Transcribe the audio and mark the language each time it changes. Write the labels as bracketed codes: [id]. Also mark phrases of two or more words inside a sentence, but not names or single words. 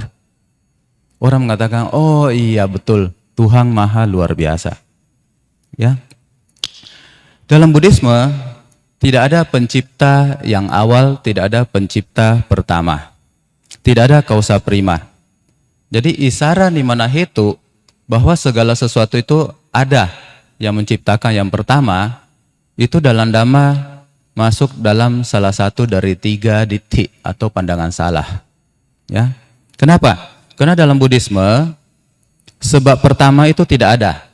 [id] Orang mengatakan, oh iya betul, Tuhan maha luar biasa. Ya. Dalam Buddhisme, tidak ada pencipta yang awal, tidak ada pencipta pertama. Tidak ada [la] kausa prima. [pi] Jadi isara nimana hetu, [id] bahwa segala sesuatu itu ada yang menciptakan yang pertama, itu dalam Dhamma masuk dalam salah satu dari 3 ditthi atau pandangan salah. Ya. Kenapa? Karena dalam Buddhisme, sebab pertama itu tidak ada.